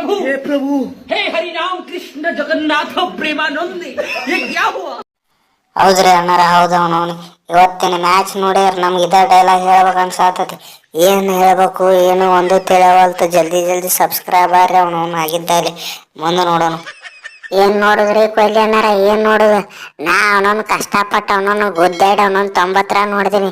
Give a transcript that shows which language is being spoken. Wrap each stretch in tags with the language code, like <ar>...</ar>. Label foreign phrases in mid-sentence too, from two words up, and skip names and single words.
<hi>हे प्रभु, हे हरि राम कृष्ण जगन्नाथ प्रेमानंदी, ये क्या हुआ?</hi> <kn>ಹೌದ್ರಿ ಅಣ್ಣಾರ, ಹೌದು. ಅವನವನು ಇವತ್ತಿನ ಮ್ಯಾಚ್ ನೋಡಿದ್ರೆ ನಮ್ಗೆ ಇದ ಡೈಲಾಗ್ ಹೇಳ್ಬೇಕು ಅನ್ಸಾತತಿ. ಏನು ಹೇಳ್ಬೇಕು ಏನು ಒಂದು ತಿಳಿಯವಲ್ತು.</kn> <hi>जल्दी जल्दी</hi> <kn>ಸಬ್ಸ್ಕ್ರೈಬ್ ಆಗ್ರಿ ಅವನವನು ಆಗಿದ್ದಲ್ಲಿ. ಮುಂದೆ ನೋಡೋಣ. ಏನು ನೋಡಿದ್ರಿ ಕೊಹ್ಲಿ ಅಣ್ಣಾರ, ಏನು ನೋಡುದು? ನಾ ಅವನೊಂದು ಕಷ್ಟಪಟ್ಟು ಅವನೊಂದು ಗುದ್ದಾಡಿ ಅವನೊಂದು 90 ರನ್ ನೋಡಿದೀನಿ.</kn>